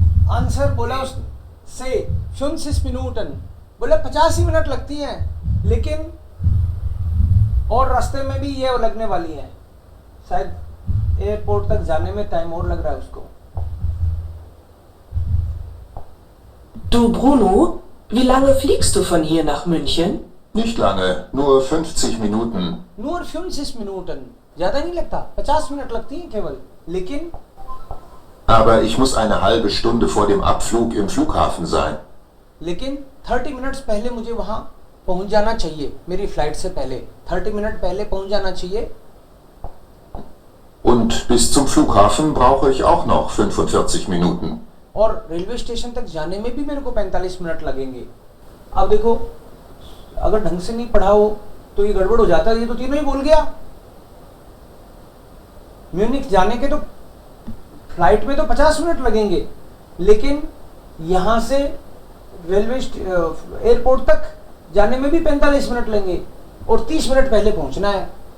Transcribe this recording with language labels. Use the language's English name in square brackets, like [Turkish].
[Hindi] Answer बोला उससे [German] 50 Minuten. [Hindi] बोले 50 ही मिनट लगती हैं, लेकिन और रास्ते में भी ये लगने वाली है. शायद एयरपोर्ट तक जाने में टाइम और लग रहा है उसको. [German] Du Bruno, wie lange fliegst du von hier nach München? Nicht lange, nur 50 Minuten. nur 50 Minuten. [Hindi] ज्यादा नहीं लगता, 50 मिनट लगती हैं केवल. लेकिन [German] Aber ich muss eine halbe Stunde vor dem Abflug im Flughafen sein. [Hindi] लेकिन 30 मिनट्स पहले मुझे वहां पहुंच जाना चाहिए. मेरी फ्लाइट से पहले 30 मिनट पहले पहुंच जाना चाहिए. [German] Und bis zum Flughafen brauche ich auch noch 45 Minuten. [Hindi] और रेलवे स्टेशन तक जाने में भी मेरे को 45 मिनट लगेंगे. अब देखो, अगर ढंग से नहीं पढ़ा हो तो ये गड़बड़ हो जाता है. ये तो तीनों ही बोल गया. म्यूनिख जाने के तो फ्लाइट में तो 50 मिनट लगेंगे, लेकिन यहाँ से रेलवे एयरपोर्ट तक जाने में भी 45 मिनट लगेंगे और 30 मिनट पहले पहुंचना है.